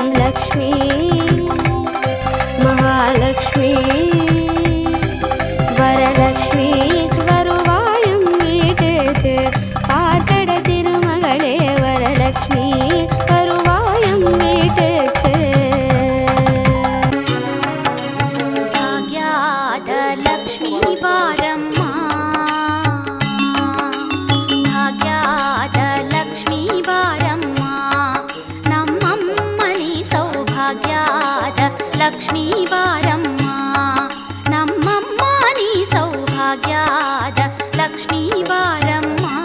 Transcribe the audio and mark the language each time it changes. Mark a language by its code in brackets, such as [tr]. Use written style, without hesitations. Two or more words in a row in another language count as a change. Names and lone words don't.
[ta] லக்ஷ்மி மகாலக்ஷ்மி வரலக்ஷ்மி வருவாயம் வீட்டுக்கு. பார்க்கடல் திருமகளே வரலக்ஷ்மி வருவாயம் வீட்டுக்கு. [kn] ಭಾಗ್ಯಾದ ಲಕ್ಷ್ಮೀ ಬಾರಮ್ಮ, ಭಾಗ್ಯಾದ ಲಕ್ಷ್ಮೀ ಬಾರಮ್ಮ, ನಮ್ಮಮ್ಮನಿ ಸೌಭಾಗ್ಯಾದ ಲಕ್ಷ್ಮೀ ಬಾರಮ್ಮ, ನಮ್ಮಮ್ಮ ನೀ ಸೌಭಾಗ್ಯಾದ ಲಕ್ಷ್ಮೀ ಬಾರಮ್ಮ.